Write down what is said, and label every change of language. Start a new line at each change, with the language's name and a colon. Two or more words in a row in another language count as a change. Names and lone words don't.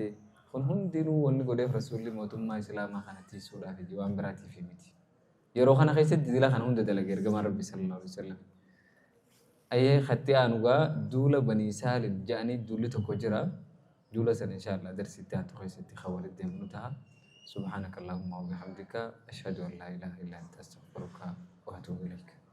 Oromo: Kun hundinuu wanni godheef Rasuulli mootummaa islaamaa kana tiisuudhaaf waan biraatiif miti. Yeroo kana keessatti dila kana hunda dalage ergamaa Rabbi
Arabic: صلى الله عليه وسلم.
Oromo: Ayee khatti aanugaa duula banii Saalim ja'anii duulli tokko jira. Duula sana inshallah darsitti haa keessatti khawwalii deemnu ta'a.
Arabic: سبحانك اللهم وبحمدك أشهد أن لا إله إلا أنت أستغفرك وأتوب إليك.